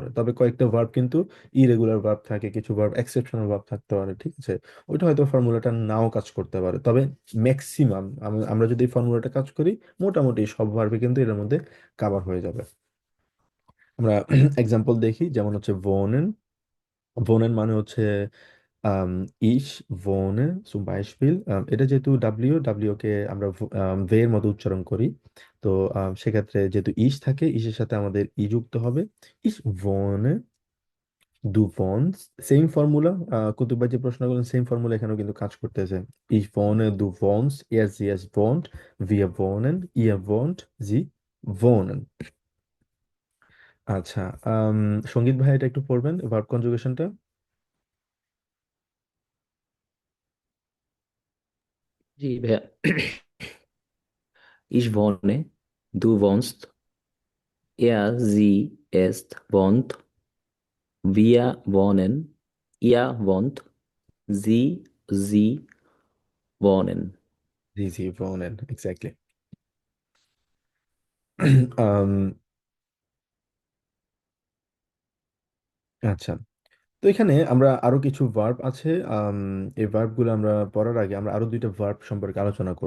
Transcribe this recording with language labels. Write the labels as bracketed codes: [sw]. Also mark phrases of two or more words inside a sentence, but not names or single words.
[bn] তবে কয়েকটা ভার্ব কিন্তু [en] irregular verb [bn] থাকে, কিছু ভার্ব [en] exceptional verb [bn] থাকতে পারে, ঠিক আছে, ওইটা হয়তো ফর্মুলাটা নাও কাজ করতে পারে। তবে ম্যাক্সিমাম আমরা যদি এই ফর্মুলাটা কাজ করি, মোটামুটি সব ভার্বই কিন্তু এর মধ্যে কাভার হয়ে যাবে। আমরা এক্সাম্পল দেখি, যেমন হচ্ছে [de] wohnen, wohnen [bn] মানে হচ্ছে আম, [de] ich wohne zum Beispiel, [bn] এটা যেহেতু ডাব্লিউ, ডাব্লিউ কে আমরা ভে এর মতো উচ্চারণ করি, তো সেক্ষেত্রে যেহেতু ইস থাকে, ইসের সাথে আমাদের ই যুক্ত হবে। [de] ich wohne, du wohnst, [en] same formula, [bn] কুতুব ভাই যে প্রশ্ন করলেন [en] same formula [bn] এখানেও কিন্তু কাজ করতেছে। [de] ich wohne, du wohnst, er sie es wohnt, wir wohnen, ihr wohnt, sie wohnen। [bn] আচ্ছা, আম, সঙ্গীত ভাই এটা একটু পড়বেন [en] verb conjugation. [bn] জি ভাইয়া। [de] Ich wohne, du wohnst, er, sie, es wohnt, wir wohnen, ihr wohnt, sie wohnen। [bn] জি জি, wohnen, এক্স্যাক্টলি। আচ্ছা, তো এখানে আমরা আরো কিছু ভার্ব আছে, এই ভার্ব গুলো আমরা পড়ার আগে আমরা আরো দুইটা ভার্ব সম্পর্কে আলোচনা করব।